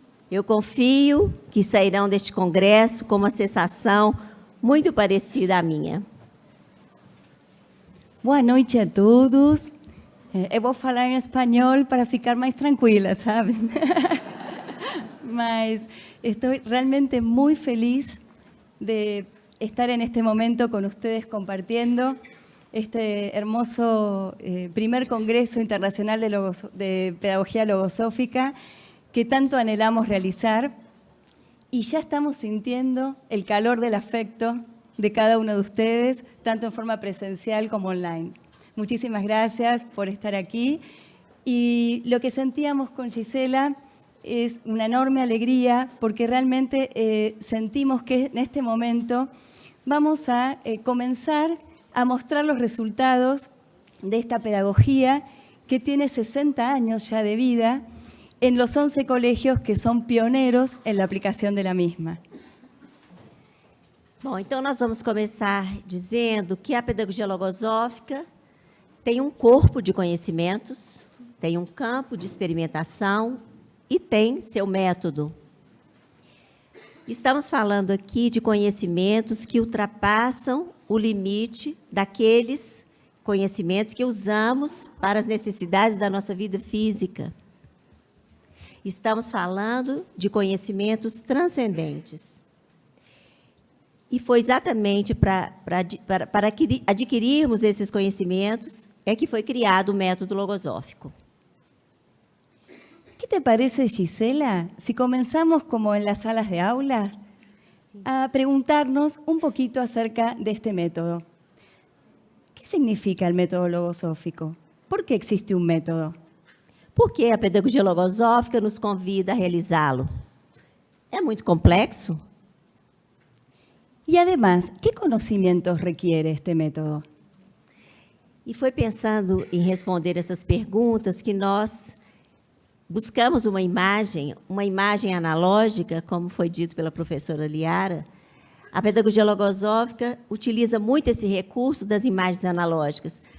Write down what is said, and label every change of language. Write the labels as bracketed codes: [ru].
[pt] Eu confio que sairão deste congresso com uma sensação muito parecida à minha. Boa noite a todos. Eu vou falar em espanhol para ficar mais tranquila, sabe? Mas estou realmente muito feliz de estar [es] en este momento con ustedes compartiendo este hermoso primer Congreso Internacional de Pedagogía Logosófica que tanto anhelamos realizar, y ya estamos sintiendo el calor del afecto de cada uno de ustedes, tanto en forma presencial como online. Muchísimas gracias por estar aquí, y lo que sentíamos con Gisela es una enorme alegría porque realmente sentimos que en este momento vamos a comenzar a mostrar los resultados de esta pedagogía que tiene 60 años ya de vida en los 11 colegios que son pioneros en la aplicación de la misma. [pt] Bom, então nós vamos começar dizendo que a pedagogia logosófica tem um corpo de conhecimentos, tem um campo de experimentação e tem seu método. Estamos falando aqui de conhecimentos que ultrapassam o limite daqueles conhecimentos que usamos para as necessidades da nossa vida física. Estamos falando de conhecimentos transcendentes. E foi exatamente para adquirirmos esses conhecimentos é que foi criado o método logosófico. [es] ¿Qué te parece, Gisela, si comenzamos como en las salas de aula a preguntarnos un poquito acerca de este método? ¿Qué significa el método logosófico? ¿Por qué existe un método? [pt] Porque a pedagogia logosófica nos convida a realizá-lo. É muito complexo? [es] Y además, ¿qué conocimientos requiere este método? [pt] E foi pensando em responder essas perguntas que nós buscamos uma imagem analógica, como foi dito pela professora Liara. A pedagogia logosófica utiliza muito esse recurso das imagens analógicas.